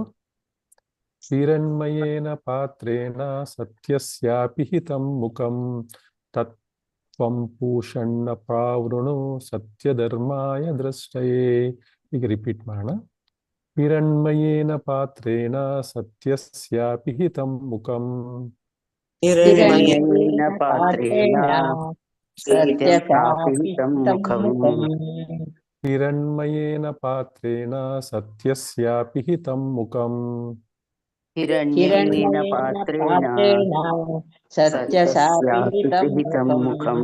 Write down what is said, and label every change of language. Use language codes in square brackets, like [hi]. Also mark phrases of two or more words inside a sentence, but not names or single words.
[sa] ಹಿರಣ್ಮಯೇನ ಪಾತ್ರೇಣ ಸತ್ಯಸ್ಯಾಪಿ ಹಿತಂ ಮುಖಂ ತತ್ವಂ ಪೂಷಣ್ಣ ಪ್ರಾವೃಣು ಸತ್ಯಧರ್ಮಾಯ ದೃಷ್ಟಯೇ. [kn] ಈಗ ರಿಪೀಟ್ ಮಾಡೋಣ. [sa] ಹಿರಣ್ಮಯೇನ ಪಾತ್ರೇಣ ಸತ್ಯಸ್ಯಾಪಿ ಹಿತಂ ಮುಖಂ. ಹಿರಣ್ಮಯೇನ ಪಾತ್ರೇಣ ಸತ್ಯಸ್ಯಾಪಿ ಹಿತಂ ಮುಖಂ. ಹಿರಣ್ಮಯೇನ ಪಾತ್ರೇಣ ಸತ್ಯಸ್ಯಾಪಿ ಹಿತಂ ಮುಖಂ. ಹಿರಣ್ಯೇನ ಪಾತ್ರೇಣ ಸತ್ಯಸ್ಯಾಪಿ ಹಿತಂ ಮುಖಂ.